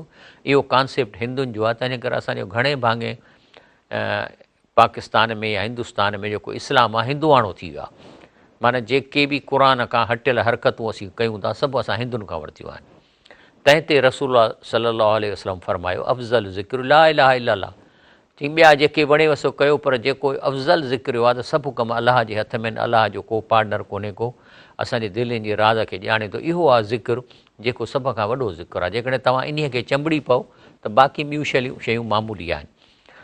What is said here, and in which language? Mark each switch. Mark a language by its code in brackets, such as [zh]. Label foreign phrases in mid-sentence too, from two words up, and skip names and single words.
[sd] इहो कॉन्सेप्ट हिंदुनि जो आहे। तंहिंजे करे असांजो घणे भाङे पाकिस्तान में या हिंदुस्तान में जेको इस्लाम आहे हिंदुआणो थी वियो आहे। माना जेके बि क़ुर खां हटियल हरकतूं असीं कयूं था, सभु असां हिंदुनि खां वरितियूं आहिनि। तंहिं ते रसूल [ar] صلى الله عليه وسلم [sd] फरमायो [ar] أفضل الذكر لا إله إلا الله. [sd] चई ॿिया जेके वणेव सो कयो, पर जेको अफ़ज़ल ज़िक्र आहे त सभु कम अलाह जे हथ में आहिनि। अलाह जो को पार्टनर कोन्हे को, असांजे दिलनि जे राज़ खे ॼाणे थो। इहो आहे ज़िक्र जेको सभ खां वॾो ज़िक्र आहे। जेकॾहिं तव्हां इन्हीअ खे चंबड़ी पओ त बाक़ी ॿियूं शयूं मामूली आहिनि।